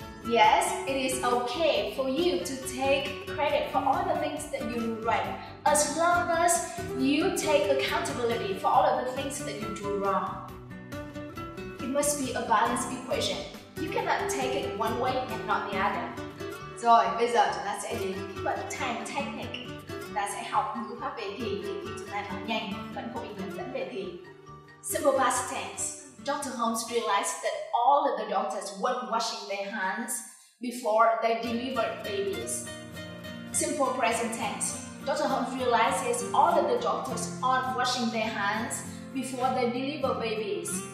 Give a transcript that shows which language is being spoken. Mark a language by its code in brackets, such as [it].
[en] Yes, it is okay for you to take credit for all the things that you do right, as long as you take accountability for all of the things that you do wrong. It must be a balanced equation. You cannot take it one way and not the other. [vi] Rồi, bây giờ chúng ta sẽ đến cái phần time technique. Chúng ta sẽ học ngữ pháp về thì để khi chúng ta nói nhanh vẫn có bị hướng dẫn về thì. [en] Simple past tense. Dr. Holmes realized that all of the doctors weren't washing their hands before they delivered babies. Simple present tense. Dr. Holmes realizes all of the doctors aren't washing their hands before they deliver babies.